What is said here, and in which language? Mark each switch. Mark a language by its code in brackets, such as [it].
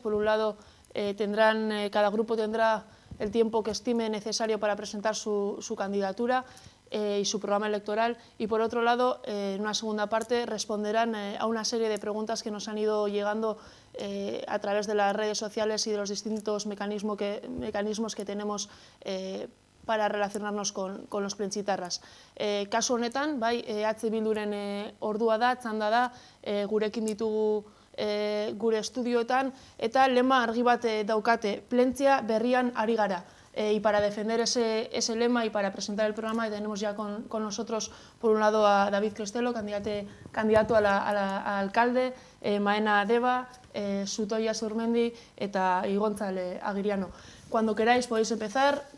[es] Por un lado, cada grupo tendrá el tiempo que estime necesario para presentar su candidatura y su programa electoral, y por otro lado, en una segunda parte, responderán a una serie de preguntas que nos han ido llegando a través de las redes sociales y de los distintos mecanismos que tenemos para relacionarnos con los plentzitarras. [eu] Kasu honetan, bai, EH Bilduren ordua da, txanda da, gurekin ditugu gure estudioetan, eta lema argi bat daukate, plentzia berrian ari gara. [es] Y para defender ese lema y para presentar el programa tenemos ya con nosotros, por un lado, a David Crestelo, candidato a alcalde, Maena Deba, Sutoia Surmendi eta Igontzal Agiriano. Cuando queráis podéis empezar.